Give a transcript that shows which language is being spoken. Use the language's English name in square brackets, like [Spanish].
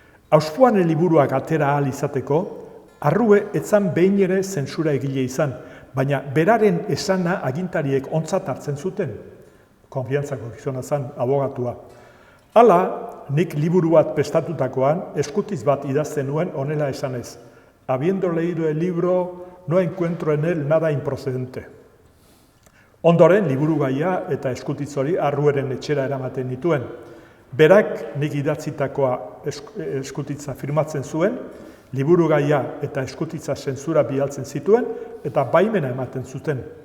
[Basque] Auspuan liburuak atera ahal izateko, Arrue etzan behin ere zentsura egile izan, baina beraren esana agintariek ontzat hartzen zuten. Konfiantzako gizona zan, abogatua. Hala, nik liburu bat prestatutakoan, eskutiz bat idazten nuen honela esanez. [Spanish] Habiendo leído el libro, no encuentro en él nada improcedente. [Basque] Ondoren, liburu gaia eta eskutitz hori Arrueren etxera eramaten nituen. Berak nik idatzitakoa eskutitza firmatzen zuen, liburu gaia eta eskutitza zentsura bialtzen zituen, eta baimena ematen zuten.